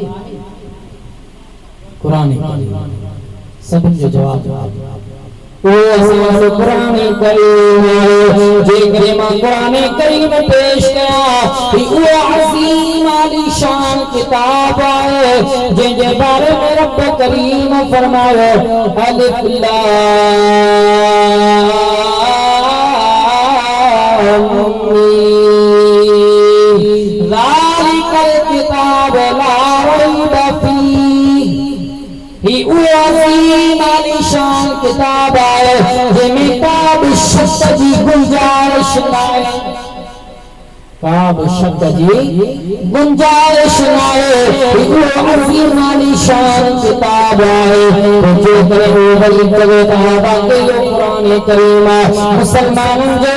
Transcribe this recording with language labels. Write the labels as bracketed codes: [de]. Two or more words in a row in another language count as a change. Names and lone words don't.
[sd] क़ुरान सभिनि जो जवाबु ओ असां क़ुरान करीम जेकॾहिं मां क़ुरान करीम पेश कयां ही उहो अज़ीम आलीशान किताब आहे जंहिंजे बारे में रब करीम फरमायो अलिफ [ar] لام ميم ذلك الكتاب لا ريب فيه [sd] ही उहो अज़ीम आलीशान किताब आहे जंहिंमें का बि शक जी गुंजाइश नाहे का बि शक जी गुंजाइश नाहे उहो अज़ीम आलीशान किताब आहे जेकर उहो वरी चवे त वाक़ई इहो क़ुरान करीम आहे मुसलमाननि जो